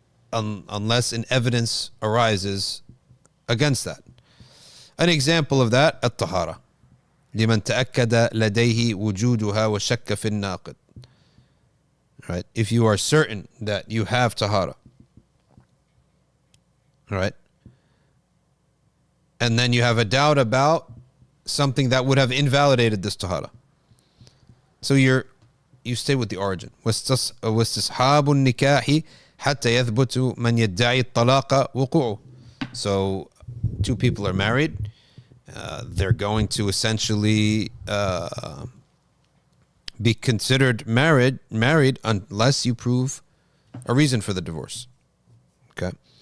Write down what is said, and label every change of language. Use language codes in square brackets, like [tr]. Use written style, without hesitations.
[en] Unless an evidence arises against that. An example of that, الطهارة. [ar] لمن تأكد لديه وجودها وشك في الناقض. [en] right? If you are certain that you have tahara, right? And then you have a doubt about something that would have invalidated this tahara. So you stay with the origin. [ar] واستصحاب النكاح حتى يثبت من يدعي الطلاق وقوعه. [en] So two people are married. They're going to essentially be considered married unless you prove a reason for the divorce. Okay.